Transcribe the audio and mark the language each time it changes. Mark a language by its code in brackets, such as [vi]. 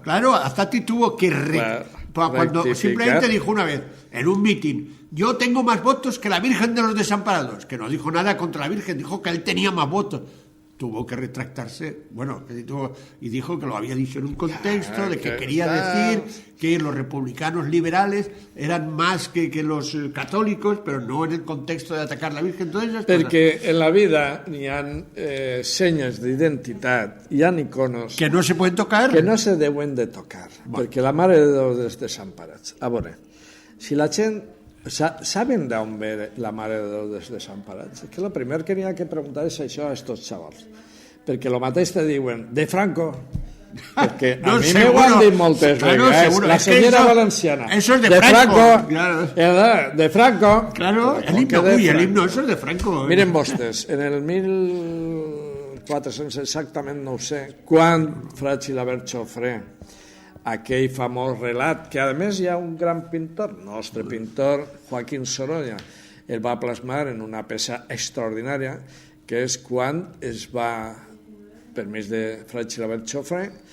[es] Claro, a Zati tuvo que cuando simplemente dijo una vez en un mitin: yo tengo más votos que la Virgen de los Desamparados, que no dijo nada contra la Virgen, dijo que él tenía más votos. Tuvo que retractarse, y dijo que lo había dicho en un contexto de que quería decir que los republicanos liberales eran más que los católicos, pero no en el contexto de atacar a la Virgen. [ca] Perquè en la vida hi ha senyes d'identitat, hi ha iconos [es] que no se pueden tocar, [ca] que no se deuen de tocar, perquè la Mare de Déu dels Desemparats. A veure, si la gent ¿saben de on ve la Mare de Déu dels Desemparats? És que el primer que n'hi ha que preguntar és això a estos xavals, perquè el mateix te diuen de Franco, perquè a mi m'ho han dit moltes vegades, la senyora valenciana, [es] eso es de Franco, claro. De Franco, claro, el himno, eso es de Franco. [ca] Miren vostès, en el 1400 exactament no ho sé, quan Fra Xilabert Jofré, aquell famós relat, que a més hi ha un gran pintor, nostre pintor Joaquín Sorolla, el va plasmar en una peça extraordinària, que és quan es va, per més de Fra Xilabert Jofré,